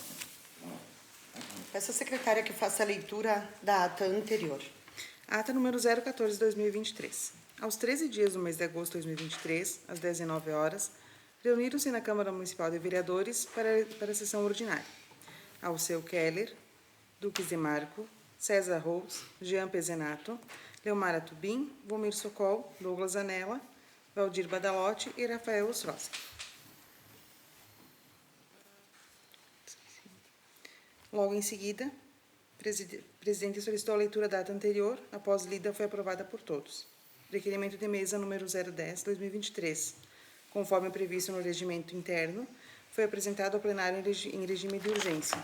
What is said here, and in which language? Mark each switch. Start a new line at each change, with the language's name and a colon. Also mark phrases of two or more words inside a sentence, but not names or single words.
Portuguese: Peço à secretária que faça a leitura da ata anterior. Ata número 014/2023. Aos 13 dias do mês de agosto de 2023, às 19 horas, reuniram-se na Câmara Municipal de Vereadores para a sessão ordinária. Alceu Keller, Duques de Marco, César Rous, Jean Pezenato, Leomara Tubim, Vomir Socol, Douglas Anella, Valdir Badalotti e Rafael Ostrowski. Logo em seguida, o presidente solicitou a leitura da ata anterior, após lida foi aprovada por todos. Requerimento de mesa número 010/2023, conforme previsto no regimento interno, foi apresentado ao plenário em regime de urgência.